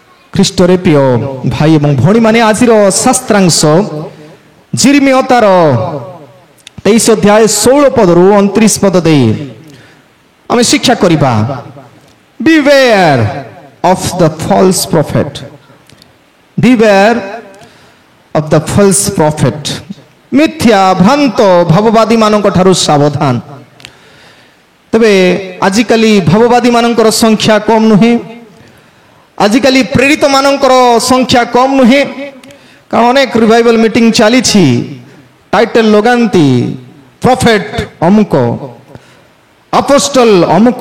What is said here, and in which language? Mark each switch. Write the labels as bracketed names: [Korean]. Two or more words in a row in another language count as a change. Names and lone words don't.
[Odia] ଖ୍ରୀଷ୍ଟରେ ପ୍ରିୟ ଭାଇ ଏବଂ ଭଉଣୀମାନେ ଆଜିର ଶାସ୍ତ୍ରାଂଶ ଯିର୍ମିୟ ତାର 23 ଅଧ୍ୟାୟ 16 ପଦରୁ 29 ପଦ ଦେଇ ଆମେ ଶିକ୍ଷା କରିବା। [English] Beware of the false prophet. Beware of the false prophet. [Odia] ମିଥ୍ୟା ଭ୍ରାନ୍ତ ଭାବବାଦୀ ମାନଙ୍କ ଠାରୁ ସାବଧାନ। ତେବେ ଆଜିକାଲି ଭାବବାଦୀ ମାନଙ୍କର ସଂଖ୍ୟା କମ ନୁହେଁ, ଆଜିକାଲି ପ୍ରେରିତ ମାନଙ୍କର ସଂଖ୍ୟା କମ ନୁହେଁ। କାରଣ ଅନେକ [English] revival meeting [Odia] ଚାଲିଛି, ଟାଇଟଲ ଲଗାନ୍ତି ପ୍ରଫେଟ ଅମୁକ, ଆପୋଷ୍ଟଲ ଅମୁକ।